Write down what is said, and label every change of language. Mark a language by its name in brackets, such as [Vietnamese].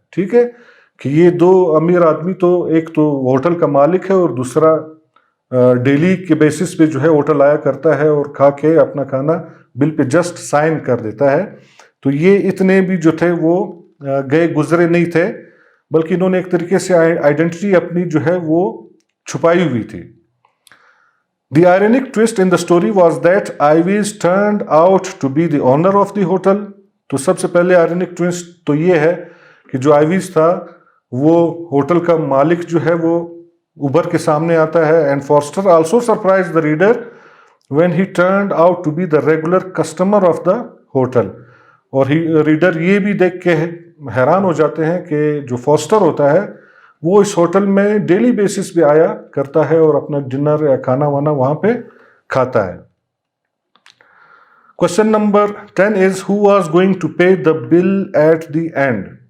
[Urdu] ٹھیک ہے، کہ یہ دو امیر آدمی تو ایک تو ہوٹل کا مالک ہے اور دوسرا ڈیلی کے بیسس پہ جو ہے ہوٹل آیا کرتا ہے اور کھا کے اپنا کھانا بل پہ جسٹ سائن کر دیتا ہے. تو یہ اتنے بھی جو تھے وہ گئے گزرے نہیں تھے، بلکہ انہوں نے ایک طریقے سے آئیڈینٹی اپنی جو ہے وہ چھپائی ہوئی تھی. [English] The ironic twist in the story was that Ives turned out to be the owner of the hotel. [Urdu] تو سب سے پہلے ironic twist تو یہ ہے کہ جو آئیویز تھا وہ ہوٹل کا مالک جو ہے وہ ابھر کے سامنے آتا ہے. [English] And Foster also surprised the reader when he turned out to be the regular customer of the hotel. [Urdu] اور ریڈر یہ بھی دیکھ کے حیران ہو جاتے ہیں کہ جو فاسٹر ہوتا ہے وہ اس ہوٹل میں ڈیلی بیسس پہ آیا کرتا ہے اور اپنا ڈنر یا کھانا وانا وہاں پہ کھاتا ہے. [English] Question number 10 is, who was going to pay the bill at the end?